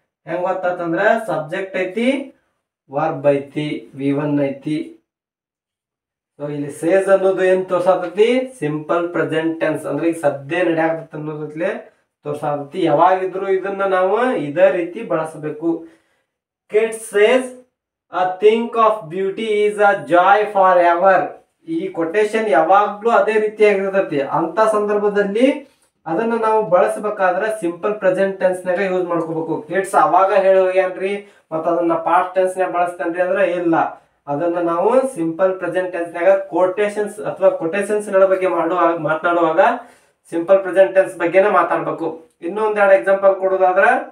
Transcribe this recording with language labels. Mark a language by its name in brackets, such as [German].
[Kannada] ಹೆಂಗ್ ಗೊತ್ತಾತಂದ್ರ ಸಬ್ಜೆಕ್ಟ್ ಐತಿ, ವರ್ಬ್ ಐತಿ, V1 ಐತಿ. ಸೊ ಇಲ್ಲಿ ಸೇಸ್ ಅನ್ನೋದು ಏನ್ ತೋರ್ಸಾತತಿ? ಸಿಂಪಲ್ ಪ್ರೆಸೆಂಟ್ ಟೆನ್ಸ್, ಅಂದ್ರೆ ಈಗ ಸದ್ಯ ನಡೆಯಾಕತ್ತ ಅನ್ನೋದತ್ಲೆ ತೋರ್ಸಾತತಿ. ಯಾವಾಗಿದ್ರು ಇದನ್ನ ನಾವು ಇದೇ ರೀತಿ ಬಳಸಬೇಕು. [English] Keats says a think of beauty is a joy forever. [Kannada] ಈ ಕೊಟೇಶನ್ ಯಾವಾಗ್ಲೂ ಅದೇ ರೀತಿಯಾಗಿರ್ತತಿ. ಅಂತ ಸಂದರ್ಭದಲ್ಲಿ ಅದನ್ನ ನಾವು ಬಳಸಬೇಕಾದ್ರೆ ಸಿಂಪಲ್ ಪ್ರೆಸೆಂಟ್ ಟೆನ್ಸ್ ನಾಗ ಯೂಸ್ ಮಾಡ್ಕೋಬೇಕು. ಕಿಡ್ಸ್ ಅವಾಗ ಹೇಳಿ ಹೋಗ್ಯಾನ್ರಿ ಮತ್ತ ಅದನ್ನ ಪಾಸ್ಟ್ ಟೆನ್ಸ್ ನಾಗ ಬಳಸ್ತೇನ್ರಿ ಅಂದ್ರೆ ಇಲ್ಲ. ಅದನ್ನ ನಾವು ಸಿಂಪಲ್ ಪ್ರೆಸೆಂಟ್ ಟೆನ್ಸ್ ನಾಗ ಕೋಟೇಶನ್ಸ್ ಅಥವಾ ಕೊಟೇಶನ್ಸ್ ಗಳ ಬಗ್ಗೆ ಮಾತನಾಡುವಾಗ ಸಿಂಪಲ್ ಪ್ರೆಸೆಂಟ್ ಟೆನ್ಸ್ ಬಗ್ಗೆನೇ ಮಾತಾಡ್ಬೇಕು. ಇನ್ನೊಂದೆರಡು ಎಕ್ಸಾಂಪಲ್ ಕೊಡೋದಾದ್ರ,